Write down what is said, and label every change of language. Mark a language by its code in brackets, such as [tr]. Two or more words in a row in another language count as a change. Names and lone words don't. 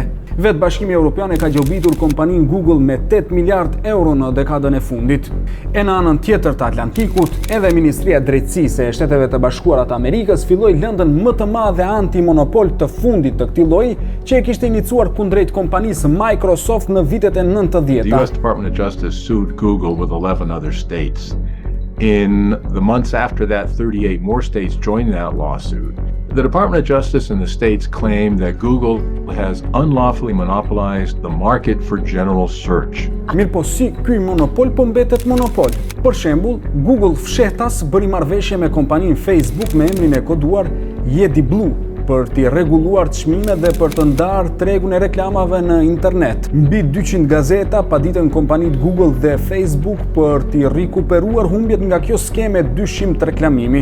[sq] Vetë Bashkimi Evropian e ka gjobitur kompaninë Google me 8 miliard euro në dekadën e fundit. E në anën tjetër të Atlantikut, edhe Ministria e Drejtësisë e Shteteve të Bashkuara të Amerikës filloi lëndën më të madhe anti-monopol të fundit të këtij lloji, që e kishte iniciuar kundrejt kompanisë Microsoft në vitet e 90-ta. [en] The US Department of Justice sued Google with 11 other states. In the months after that, 38 more states joined that lawsuit. The Department of Justice in the states claim that Google has unlawfully monopolized the market for general search. [sq] Mirë po si ky monopol po mbetet monopol. Për shembull, Google fshehtas bëri marrëveshje me kompaninë Facebook me emrin e koduar Yeti Blue për t'i rregulluar çmimet dhe për të ndarë tregun e reklamave në internet. Mbi 200 gazeta paditën kompanitë Google dhe Facebook për t'i rikuperuar humbjet nga kjo skeme dyshim të reklamimi.